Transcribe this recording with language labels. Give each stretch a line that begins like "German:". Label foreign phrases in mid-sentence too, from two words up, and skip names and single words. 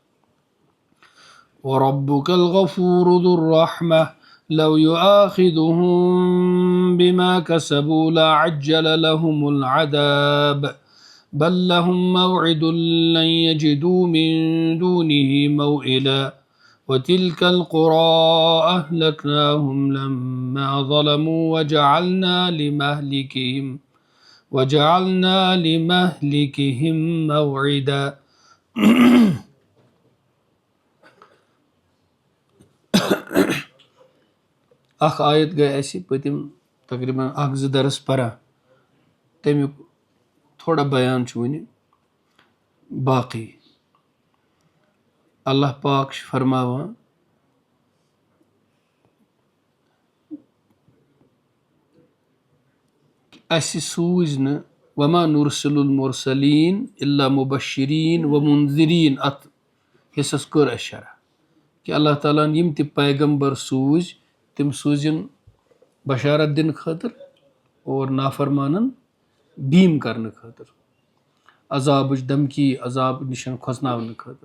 Arabic: وربك الغفور ذو الرحمة لو يؤاخذهم بما كسبوا لعجل لهم العذاب بل لهم موعد لن يجدوا من دونه موئلا وتلك القرى أهلكناهم لما ظلموا وجعلنا لمهلكهم موعدا.
Kashmiri: اخ آیت گئی اسی پتم تقریباً اکھ زٕ درس پرا تمیُک تھوڑا بیان چھُ وٕنہِ باقٕے. اللہ پاک چھُ فرماوان اَسہِ سوٗزۍ نہٕ
Arabic: وما نرسل المرسلین الا مبشرین ومنذرین.
Kashmiri: اتھ حصس کٔر اَسہِ شرح کہ اللہ تعالیٰ ہن یِم تہِ پیغمبر سوٗزۍ تِم سوٗزِن بشارت دِنہٕ خٲطرٕ اور نافرمانن بیٖم کرنہٕ خٲطرٕ، عذابٕچ دھمکی عذاب نِش کھۄژناونہٕ خٲطرٕ.